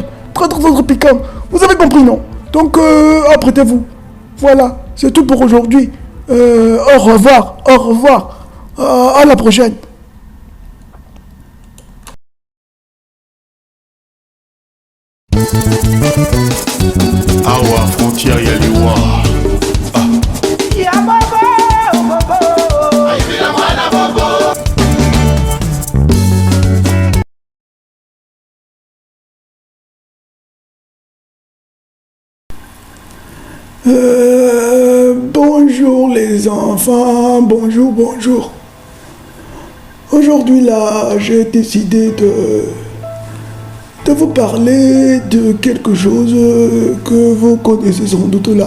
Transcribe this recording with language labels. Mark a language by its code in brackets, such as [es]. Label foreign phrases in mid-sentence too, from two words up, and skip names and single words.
[fr] Très piquantes. Vous avez compris, non? Donc, apprêtez-vous. Voilà, c'est tout pour aujourd'hui. Au revoir. Au revoir. À la prochaine. [ln] Awa frontière yaliwa. Ya bobo, bobo. Aïe mwana bobo. [fr] Bonjour les enfants, bonjour. Aujourd'hui là, j'ai décidé de vous parler de quelque chose que vous connaissez sans doute là.